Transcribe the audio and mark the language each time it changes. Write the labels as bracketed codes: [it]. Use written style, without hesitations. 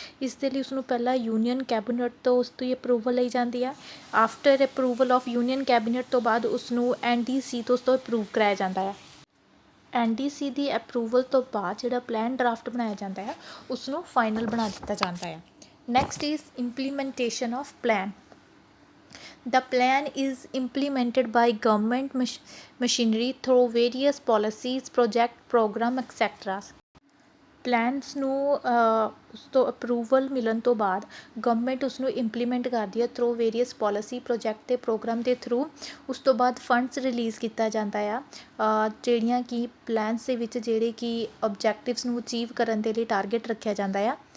[pa] ਇਸ ਦੇ ਲਈ ਉਸਨੂੰ ਪਹਿਲਾਂ ਯੂਨੀਅਨ ਕੈਬਨਿਟ ਤੋਂ ਉਸ ਤੋਂ ਹੀ ਅਪਰੂਵਲ ਲਈ ਜਾਂਦੀ ਆ. After approval of union cabinet ਤੋਂ ਬਾਅਦ ਉਸਨੂੰ NDC ਤੋਂ ਉਸ ਤੋਂ ਅਪਰੂਵ ਕਰਾਇਆ ਜਾਂਦਾ ਆ. NDC ਦੀ ਅਪਰੂਵਲ ਤੋਂ ਬਾਅਦ ਜਿਹੜਾ ਪਲਾਨ ਡਰਾਫਟ ਬਣਾਇਆ ਜਾਂਦਾ ਆ ਉਸਨੂੰ ਫਾਈਨਲ ਬਣਾ ਦਿੱਤਾ ਜਾਂਦਾ ਆ. [en] Next is implementation of plan. The plan is implemented by government machinery through various policies, project, program, etc. [pa] Plans ਨੂੰ ਉਸ ਤੋਂ ਅਪਰੂਵਲ ਮਿਲਣ ਤੋਂ ਬਾਅਦ ਗਵਰਨਮੈਂਟ ਉਸਨੂੰ ਇੰਪਲੀਮੈਂਟ ਕਰਦੀ ਹੈ ਥਰੂ ਵੇਰੀਅਸ ਪੋਲਿਸੀ ਪ੍ਰੋਜੈਕਟ ਅਤੇ ਪ੍ਰੋਗਰਾਮ ਦੇ ਥਰੂ। ਉਸ ਤੋਂ ਬਾਅਦ ਫੰਡਸ ਰਿਲੀਜ਼ ਕੀਤਾ ਜਾਂਦਾ ਆ ਜਿਹੜੀਆਂ ਕਿ ਪਲਾਨਸ ਦੇ ਵਿੱਚ ਜਿਹੜੇ ਕਿ ਓਬਜੈਕਟਿਵਸ ਨੂੰ ਅਚੀਵ ਕਰਨ ਦੇ ਲਈ ਟਾਰਗੇਟ ਰੱਖਿਆ ਜਾਂਦਾ ਆ।